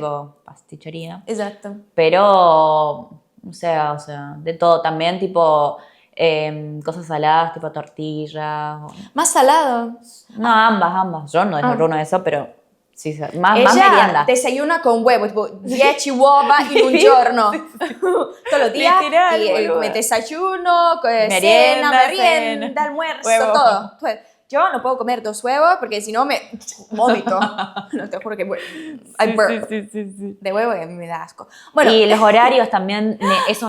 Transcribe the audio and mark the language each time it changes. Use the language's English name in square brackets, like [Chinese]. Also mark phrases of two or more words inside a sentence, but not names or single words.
[Spanish] tipo pastichería. Exacto. Pero, o sea, de todo. También tipo cosas saladas, tipo tortillas. Más salado. No, ambas. Yo no desayuno eso, pero sí, más Ella merienda. desayuna con huevos, [Italian] tipo 10 uova in un giorno. [Spanish] Todos los días. Literal, Y boluda. come desayuno, Merienda, merienda, almuerzo, huevo. todo. Pues, yo no puedo comer 2 huevos porque si no me vomito. No, te juro que [English] I burp. [Spanish] Sí. De huevo y a mí me da asco. Bueno, Y los horarios también, eso